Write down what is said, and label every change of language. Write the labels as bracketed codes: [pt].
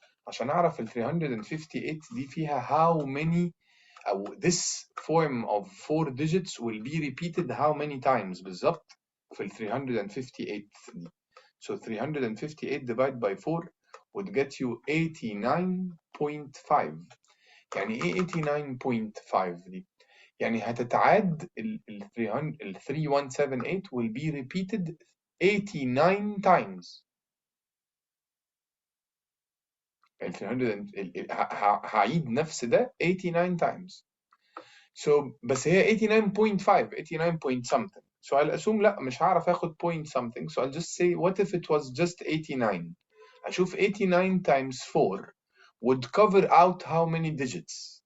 [ar] عشان أعرف ال 358 دي فيها [en] how many, أو this form of 4 digits will be repeated how many times [ar] بالظبط في ال 358 دي. [en] So 358 divided by 4 would get you 89.5. [ar] يعني إيه 89.5 دي؟ يعني هتتعاد ال 3178 [en] will be repeated 89 times. [ar] ال 300 هعيد نفس ده 89 times. [en] So [ar] بس هي [en] 89.5 89 point something. So I'll assume [ar] لا مش هعرف اخد [en] point something. So I'll just say what if it was just 89. هشوف 89 times 4 would cover out how many digits.